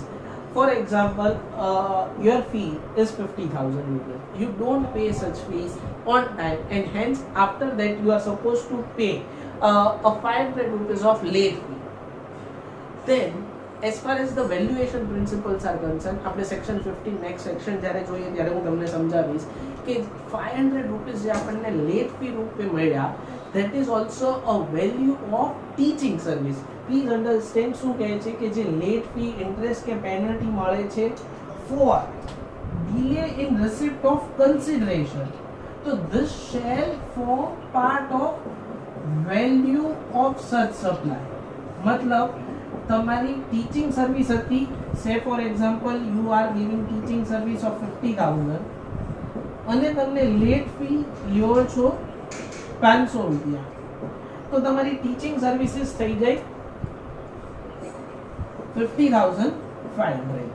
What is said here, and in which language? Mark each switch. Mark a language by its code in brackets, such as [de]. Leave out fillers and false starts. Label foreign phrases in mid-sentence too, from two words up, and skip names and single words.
[en] For example, your fee is 50,000 rupees. You don't pay such fees on time, and hence after that you are supposed to pay a 500 rupees of late fee. Then as far as the valuation principles are concerned, [gu] આપણે સેક્શન 15 [en] next section [gu] જ્યારે જોઈએ ત્યારે હું તમને સમજાવીશ કે 500 રૂપીસ જે આપણને [en] late fee [gu] રૂપે મળ્યા, [en] that is also a value of teaching service. Please understand [gu] શું કહે છે કે જે લેટ ફી, ઇન્ટરેસ્ટ કે પેનલ્ટી મળે છે [en] for delay in receipt of consideration, so this shall form part of value of such supply. [gu] मतलब તમારી [en] teaching service [gu] હતી, [en] say for example you are giving teaching service of 50,000 [gu] અને તમને [en] late fee [gu] લ્યો છો 500 રૂપિયા, તો તમારી [en] teaching services [gu] થઈ જાય 50,500.